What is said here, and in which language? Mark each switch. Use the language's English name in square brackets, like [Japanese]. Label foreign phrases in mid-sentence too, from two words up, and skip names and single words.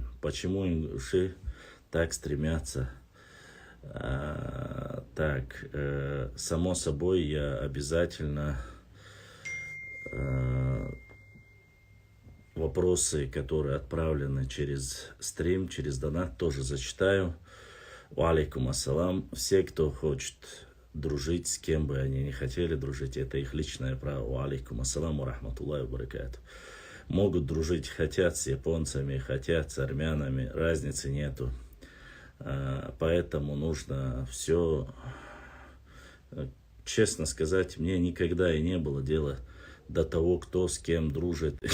[Russian] Почему ингуши так стремятся? Само собой, я обязательно вопросы, которые отправлены через стрим, через донат, тоже зачитаю. [Arabic] عليكم السلام. [Russian] Все, кто хочет дружить, с кем бы они не хотели дружить, это их личное право. [Arabic] عليكم السلام ورحمة الله وبركاته. [Russian] Могут дружить, хотят с японцами, хотят с армянами, разницы нету. Поэтому нужно все, честно сказать, мне никогда и не было дела до того, кто с кем дружит.